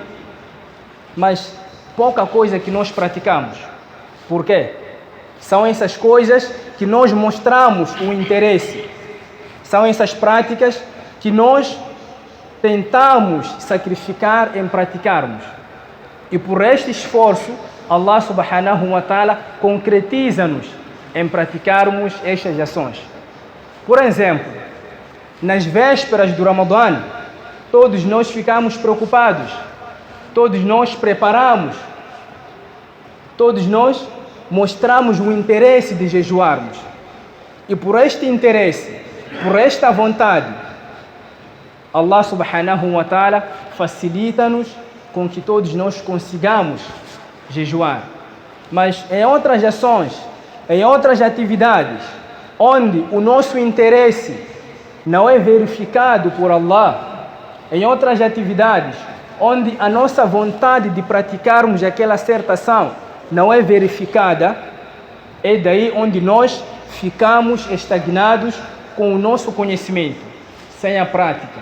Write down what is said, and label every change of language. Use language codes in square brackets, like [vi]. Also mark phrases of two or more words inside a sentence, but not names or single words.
[pt] Mas pouca coisa que nós praticamos. Por quê? São essas coisas que nós mostramos o interesse. São essas práticas que nós tentamos sacrificar em praticarmos. E por este esforço, [ar] الله سبحانه وتعالى [pt] concretiza-nos em praticarmos estas ações. Por exemplo, nas vésperas do Ramadã, todos nós ficamos preocupados, todos nós preparamos, todos nós mostramos o interesse de jejuarmos. E por este interesse, por esta vontade, [ar] الله سبحانه وتعالى [pt] facilita-nos com que todos nós consigamos jejuar. Mas em outras ações, em outras atividades, onde o nosso interesse não é verificado por Allah, em outras atividades, onde a nossa vontade de praticarmos aquela certa ação não é verificada, é daí onde nós ficamos estagnados com o nosso conhecimento, sem a prática.